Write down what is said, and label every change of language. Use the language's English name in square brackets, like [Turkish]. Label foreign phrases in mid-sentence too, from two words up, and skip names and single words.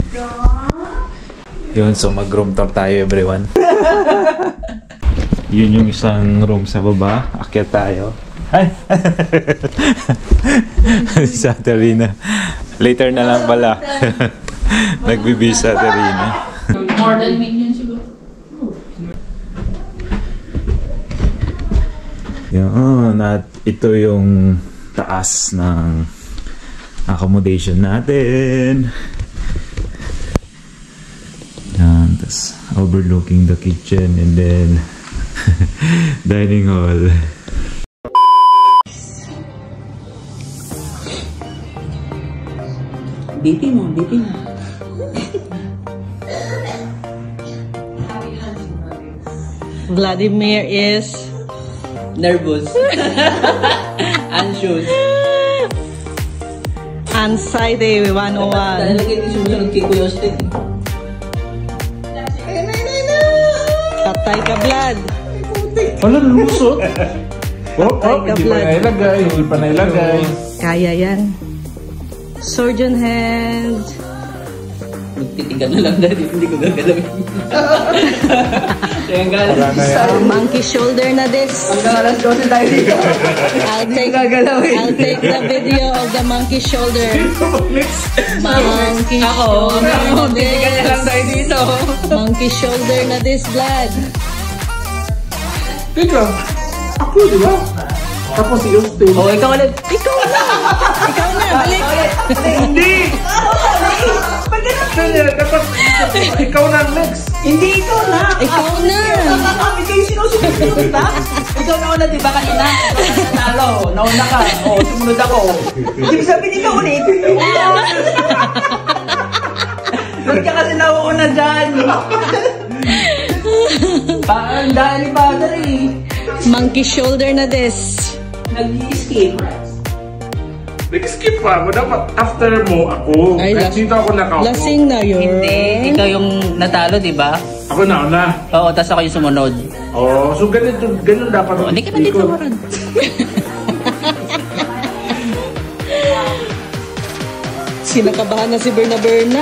[Filipino] Yun, so mag- [English] room tour [Filipino] tayo everyone. Yun yung isang room sa baba. Akyat tayo. Ay! Sa Terina. Later na lang pala. Nagbibis sa Terina. [English] More than millions siguro. [Filipino] Yun, at ito yung taas ng accommodation natin. [English] Yan, tas overlooking the kitchen and then dining hall. [Filipino] Diti mo. [English] Vladimir is nervous. Anxious. Anxiety 101. [Filipino] Talaga hindi sumunod kay Kuya Austin. Patay ka, Vlad. Wala, lumusot. Hindi pa nailagay. Kaya yan. [English] Surgeon hand. [Filipino] Magtitigan na lang dahil hindi ko gagalawin. Monkey shoulder na this. Hanggang alas 12 tayo dito. [English] I'll take the video of the monkey shoulder. [Filipino] Monkey shoulder na this. Monkey shoulder na this, Vlad. Teka, ako di ba? Tapos si Austin. Oh, ikaw ulit. Ikaw na, balik. Hindi! Tapos ikaw na next. Hindi ikaw na. Ikaw na. Ikaw yung sinusunod na. Ikaw nauna, di ba kanina? Nanalo. Nauna ka. O, sumunod ako. Ibig sabihin ikaw ulit. Ba't ka kasi nauuna dyan? Parang dahil ni Father eh. Monkey shoulder na this. Nag-i-skip. Nag-skip pa ako. Dapat after mo ako. Ay, Dito ako nakaupo. lasing na yun. Hindi. Ikaw yung natalo, di ba? Ako na. Oo, tas ako yung sumunod. Oh, so ganun dapat. Hindi ka na dito maran. Sinakabahan na si Berna.